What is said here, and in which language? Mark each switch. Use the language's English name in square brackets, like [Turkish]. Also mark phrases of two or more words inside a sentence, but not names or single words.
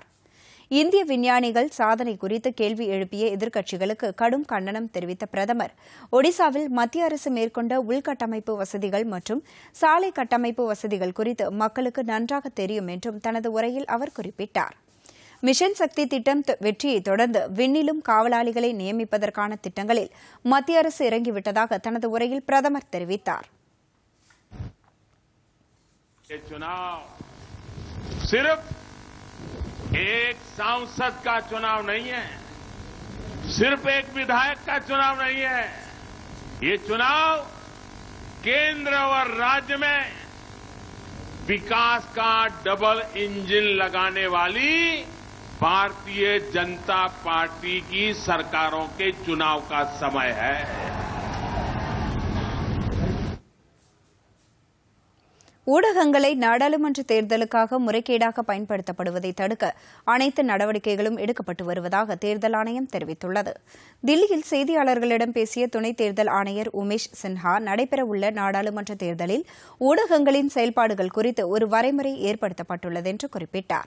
[Tamil] இந்திய விஞ்ஞானிகள் சாதனை குறித்து கேள்வி எழுப்பிய எதிர்க்கட்சிகளுக்கு கடும் கண்டனம் தெரிவித்த பிரதமர், ஒடிசாவில் மத்திய அரசு மேற்கொண்ட உள்கட்டமைப்பு வசதிகள் மற்றும் சாலை கட்டமைப்பு வசதிகள் குறித்து மக்களுக்கு நன்றாக தெரியும் என்றும் தனது உரையில் அவர் குறிப்பிட்டார். மிஷன் சக்தி திட்டம் வெற்றியை தொடர்ந்து விண்ணிலும் காவலாளிகளை நியமிப்பதற்கான திட்டங்களில் மத்திய அரசு இறங்கிவிட்டதாக தனது உரையில் பிரதமர் தெரிவித்தார். [Hindi] एक सांसद का चुनाव नहीं है, सिर्फ एक विधायक का चुनाव नहीं है, ये चुनाव केंद्र और राज्य में विकास का [English] double engine [Hindi] लगाने वाली भारतीय जनता पार्टी की सरकारों के चुनाव का समय है. [Tamil] ஊடகங்களை நாடாளுமன்ற தேர்தலுக்காக முறைகேடாக பயன்படுத்தப்படுவதை தடுக்க அனைத்து நடவடிக்கைகளும் எடுக்கப்பட்டு வருவதாக தேர்தல் ஆணையம் தெரிவித்துள்ளது. தில்லியில் செய்தியாளர்களிடம் பேசிய துணைத் தேர்தல் ஆணையர் உமேஷ் சின்ஹா, நடைபெறவுள்ள நாடாளுமன்ற தேர்தலில் ஊடகங்களின் செயல்பாடுகள் குறித்து ஒரு வரைமுறை ஏற்படுத்தப்பட்டுள்ளது என்று குறிப்பிட்டார்.